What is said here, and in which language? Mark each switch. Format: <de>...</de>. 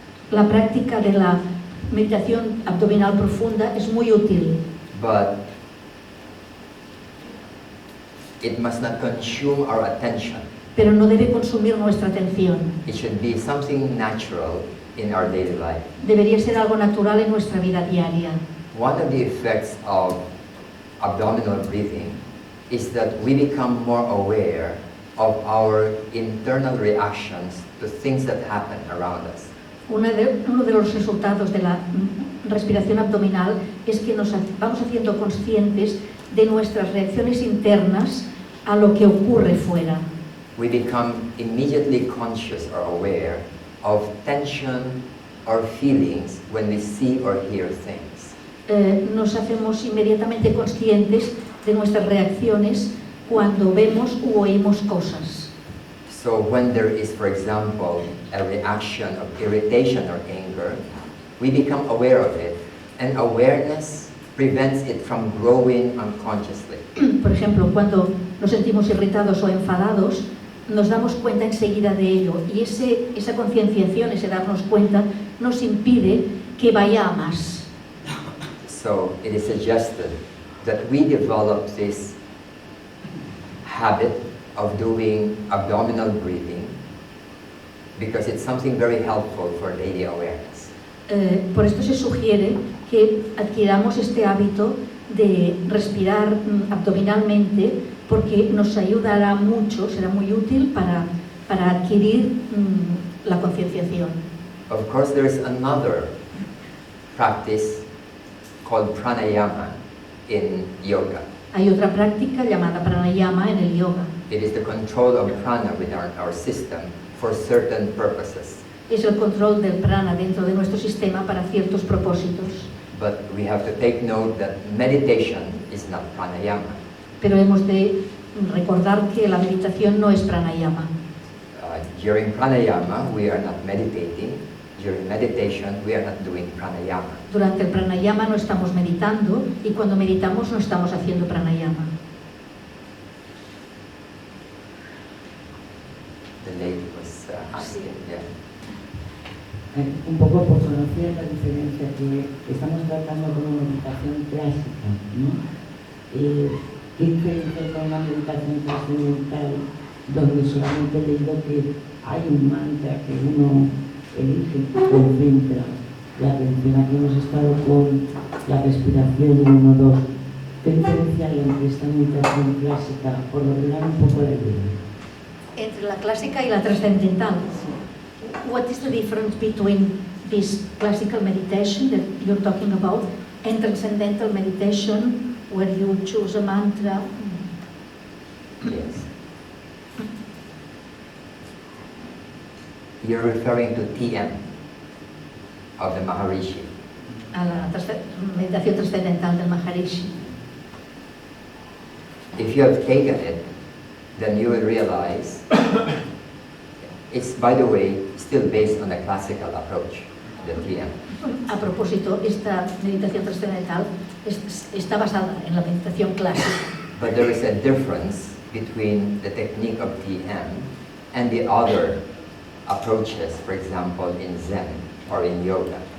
<es>La práctica de la meditación abdominal profunda es muy útil.</es> <en>But it must not consume our attention.</en> <es>Pero no debe consumir nuestra atención.</es> <en>It should be something natural in our daily life.</en> <es>Debería ser algo natural en nuestra vida diaria.</es> <en>One of the effects of abdominal breathing is that we become more aware of our internal reactions to things that happen around us.</en> <es>Uno de los resultados de la respiración abdominal es que nos vamos haciendo conscientes de nuestras reacciones internas a lo que ocurre fuera.</es> <en>We become immediately conscious or aware of tension or feelings when we see or hear things.</en> <es>Nos hacemos inmediatamente conscientes de nuestras reacciones cuando vemos u oímos cosas.</es> <en>So when there is, for example, a reaction of irritation or anger, we become aware of it, and awareness prevents it from growing unconsciously.</en> <es>Por ejemplo, cuando nos sentimos irritados o enfadados, nos damos cuenta enseguida de ello, y esa concienciación, ese darnos cuenta, nos impide que vaya a más.</es> <en>So it is suggested that we develop this habit of doing abdominal breathing because it's something very helpful for daily awareness.</en> <es>Por esto se sugiere que adquiramos este hábito de respirar abdominalmente porque nos ayudará mucho, será muy útil para adquirir la concienciación.</es> <en>Of course, there is another practice called pranayama in yoga.</en> <es>Hay otra práctica llamada pranayama en el yoga.</es> <en>It is the control of prana within our system for certain purposes.</en> <es>Es el control del prana dentro de nuestro sistema para ciertos propósitos.</es> <en>But we have to take note that meditation is not pranayama.</en> <es>Pero hemos de recordar que la meditación no es pranayama.</es> <en>During pranayama, we are not meditating. During meditation, we are not doing pranayama.</en> <es>Durante el pranayama no estamos meditando y cuando meditamos no estamos haciendo pranayama.</es> <en>The lady was asking, yeah.</en> <es>Un poco por conocer la diferencia que estamos tratando con una meditación clásica, ¿no? ¿Qué diferencia con una meditación trascendental donde solamente he leído que hay un mantra que uno elige, concentra la atención? Aquí hemos estado con la respiración 1-2. ¿Qué diferencia hay entre esta meditación clásica, por ordenar un poco la idea? Entre la clásica y la trascendental.</es> <en>What is the difference between this classical meditation that you're talking about and transcendental meditation where you choose a mantra? Yes. You're referring to TM of the Maharishi.</en> <es>A la meditación trascendental del Maharishi.</es> <en>If you have taken it, then you will realize it's, by the way, still based on the classical approach, the TM.</en> <es>A propósito, esta meditación trascendental está basada en la meditación clásica.</es> <en>But there is a difference between the technique of TM and the other approaches, for example, in Zen or in yoga.</en>